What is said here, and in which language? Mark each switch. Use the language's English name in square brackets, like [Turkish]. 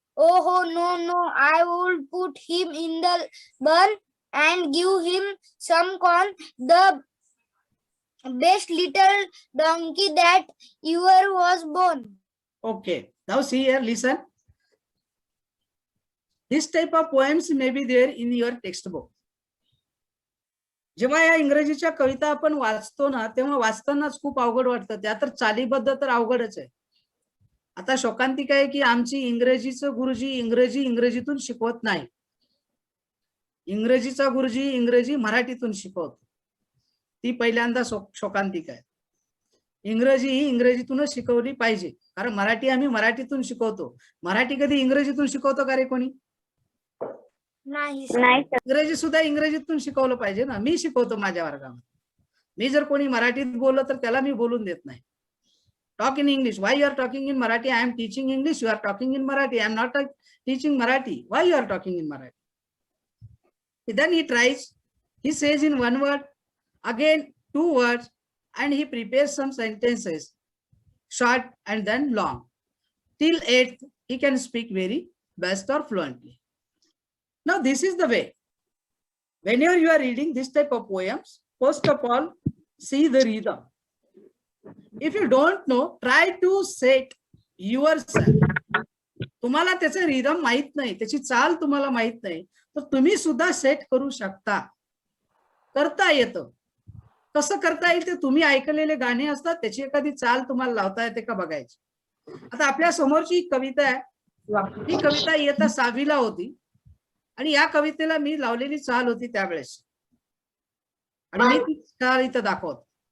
[English] Oh no, I would put him in the barn and give him some corn, the best little donkey that ever was born. Okay. Now see here, listen. This type of poems may be there in your textbook. [Marathi] जेव्हा या इंग्रजीच्या कविता आपण वाचतो ना, तेव्हा वाचतानाच खूप अवघड वाटतं. त्या तर चालीबद्ध तर अवघडच आहे. आता शोकांतिका आहे की आमची इंग्रजीचं गुरुजी इंग्रजीतून शिकवत नाही. इंग्रजीचा गुरुजी इंग्रजी मराठीतून शिकवतो. ती पहिल्यांदा शोकांतिका आहे. इंग्रजी ही इंग्रजीतूनच शिकवली पाहिजे, कारण मराठी आम्ही मराठीतून शिकवतो. मराठी कधी इंग्रजीतून शिकवतो का रे कोणी? नाही इंग्रजी सुद्धा इंग्रजीतून शिकवलं पाहिजे ना. मी शिकवतो माझ्या वर्गामध्ये. मी जर कोणी मराठीत बोललं तर त्याला मी बोलून देत नाही. [English] Talk in English. Why you are talking in Marathi? I am teaching English. You are talking in Marathi. I am not teaching Marathi. Why you are talking in Marathi? Then he tries. He says in one word, again 2 words, and he prepares some sentences, short and then long. Till 8th, he can speak very best or fluently. Now, this is the way. Whenever you are reading this type of poems, first of all, see the rhythm. If you don't know, try to set yourself. [Marathi] तुम्हाला त्याचं rhythm माहित नाही, त्याची चाल तुम्हाला माहित नाही, तर तुम्ही सुद्धा सेट करू शकता. करता येतं. कसं करता येईल ते तुम्ही ऐकलेले गाणे असतात त्याची एखादी चाल तुम्हाला लावता येते का बघायची. आता आपल्या समोरची कविता आहे, ही कविता इयत्ता 6वीला होती आणि या कवितेला मी लावलेली चाल होती त्यावेळेस आणि मी ती चाल इथं दाखवतो.